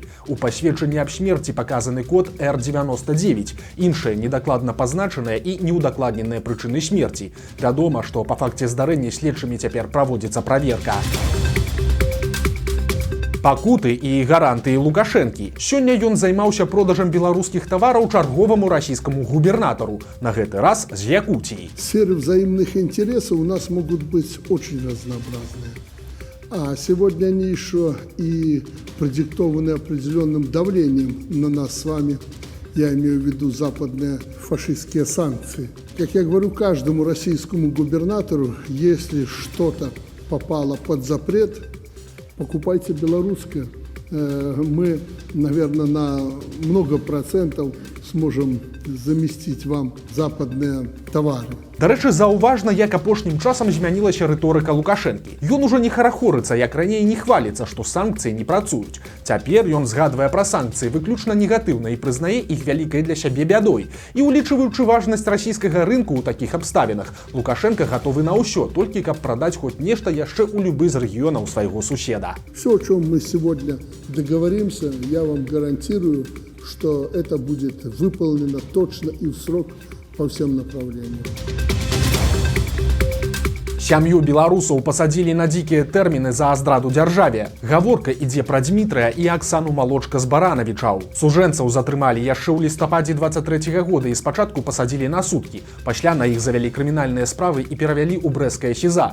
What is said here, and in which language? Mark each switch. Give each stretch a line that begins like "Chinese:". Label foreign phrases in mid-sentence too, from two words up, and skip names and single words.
Belarusian: У пасведчанні аб смерці паказаны код R99, іншыя недакладна пазначаныя і неўдакладненыя прычыны смерці. Вядома, што па факце здарэння следчымі цяпер праводзіцца праверка. Пакуты і гарантыі Лукашэнкі. Сёння ён займаўся продажам беларускіх тавараў чарговаму расійскаму губернатару, на гэты раз з Якутіі.
Russian: Сферы взаимных интересов у нас могут быть очень разнообразные. А сегодня они еще и продиктованы определенным давлением на нас с вами. Я имею в виду западные фашистские санкции. Как я говорю каждому российскому губернатору, если что-то попало под запрет, покупайте белорусское. Мы, наверное, на много процентов сможем заместить вам западные товары.
Belarusian: Дарэчы, заўважна, як апошнім часам змянілася рыторыка Лукашэнкі. Ён ужо не харахорыцца, як раней не хваліцца, што санкцыі не працуюць. Цяпер ён згадвае пра санкцыі выключна негатыўна і прызнае іх вялікай для сябе бядой. І улічваючы важнасць расійскага рынку ў такіх абставінах, Лукашенка гатовы на ўсё, толькі каб прадаць хоць нешта яшчэ ў любы з рэгіёнаў свайго суседа.
Russian: Все, о чем мы сегодня договоримся, я вам гарантирую, что это будет выполнено точно и в срок по всем направлениям.
Belarusian: Сям'ю беларусаў пасадзілі на дзікія тэрміны за здраду дзяржаве. Гаворка ідзе пра Дмітрыя і Аксану Малочка з Баранавічаў. Сужэнцаў затрымалі яшчэ ў лістападзе 23-го года і спачатку пасадзілі на суткі. Пасля на іх завялі крымінальныя справы і перавялі ў брэсцкае СІЗА.